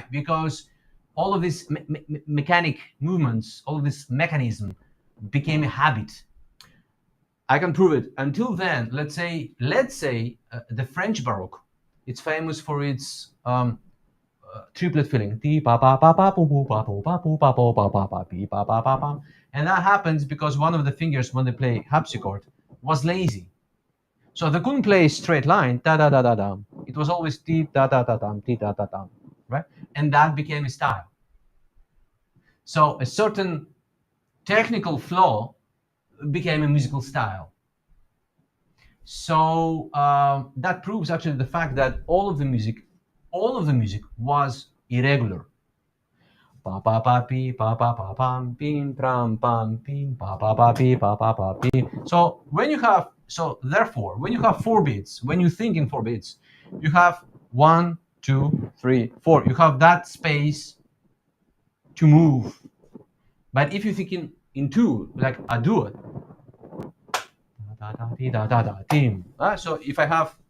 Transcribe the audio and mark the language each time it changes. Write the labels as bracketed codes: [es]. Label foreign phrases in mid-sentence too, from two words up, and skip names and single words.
[en] Because all of these mechanic movements, all of this mechanism became a habit. I can prove it. Until then, let's say the French Baroque, it's famous for its triplet filling. Ti pa pa pa pa poo pa poo pa poo pa poo pa pa pa pi pa pa pa pa. And that happens because one of the fingers when they play harpsichord was lazy. So they couldn't play a straight line, da da da da da. It was always ti da da da da, ti da da da, right? And that became a style. So a certain technical flow became a musical style. So that proves actually the fact that all of the music was irregular. Pa pa pa pi pa pa pa pam pim pram pam pim pa pa pa pi pa pa pa pi. So therefore when you have 4 beats, when you think in 4 beats, you have 1, 2, 3, 4. You have that space to move. But if you think in 2, like a duet, so if I have